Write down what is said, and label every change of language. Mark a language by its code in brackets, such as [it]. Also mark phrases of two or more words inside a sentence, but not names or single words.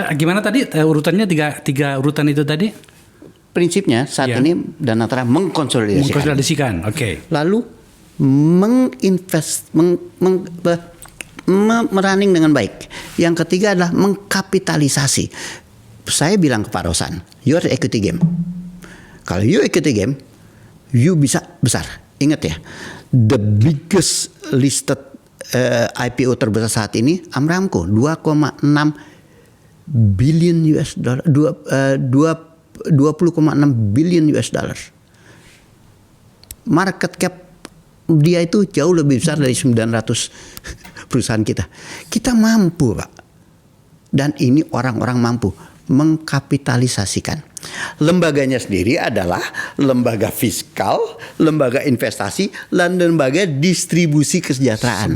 [id] Gimana tadi urutannya tiga urutan itu tadi? Prinsipnya saat ini Danantara Mengkonsolidasikan, oke. Lalu merunning dengan baik. Yang ketiga adalah mengkapitalisasi. Saya bilang ke Pak Rosan, [en] you are equity game. [id] Kalau [en] you equity game, you [id] bisa besar. Ingat ya, [en] the biggest listed IPO [id] terbesar saat ini [en] Amramco, 2,6 billion US dollar, 20,6 billion US dollar. Market cap [id] dia itu jauh lebih besar dari 900 perusahaan kita. Kita mampu, Pak. Dan ini orang-orang mampu mengkapitalisasikan. Lembaganya sendiri adalah lembaga fiskal, lembaga investasi, dan lembaga distribusi kesejahteraan.